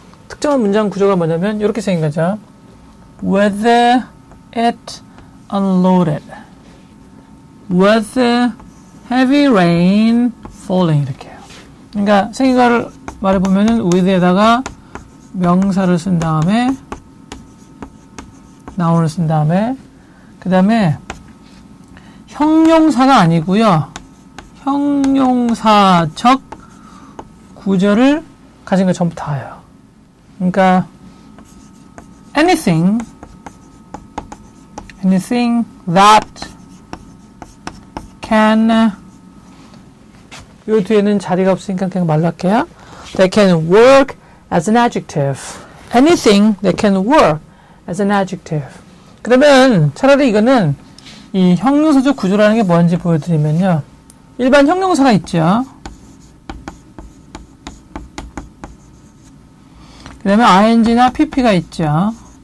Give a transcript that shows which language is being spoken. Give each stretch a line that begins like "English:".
Korean: 특정한 문장 구조가 뭐냐면 이렇게 생긴 거죠.
English: With it unloaded. With heavy rain falling.
Korean: 이렇게 해요. 그러니까 생긴 거를 말해보면은 with에다가 명사를 쓴 다음에 noun을 쓴 다음에 그 다음에 형용사가 아니고요. 형용사적 구조를 가진 거 전부 다예요. 그러니까
English: anything that can
Korean: 요 뒤에는 자리가 없으니까 그냥 말로 할게요.
English: That can work as an adjective. Anything that can work as an adjective.
Korean: 그러면 차라리 이거는 이 형용사적 구조라는 게 뭔지 보여드리면요. 일반 형용사가 있죠. 그 다음에 ing나 pp가 있죠.